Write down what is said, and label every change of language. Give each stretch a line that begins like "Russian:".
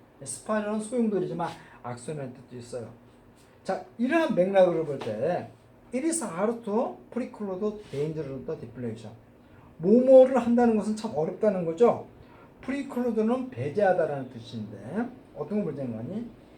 Korean: 스파이럴은 소용돌이지만 악순환의 뜻도 있어요.
English: 자,
Korean: 이러한 맥락으로 볼 때
English: it is hard to preclude dangerous deflation.
Korean: 뭐뭐를 한다는 것은 참 어렵다는 거죠. preclude는 배제하다라는 뜻인데 어떤 걸 배제하는 거니?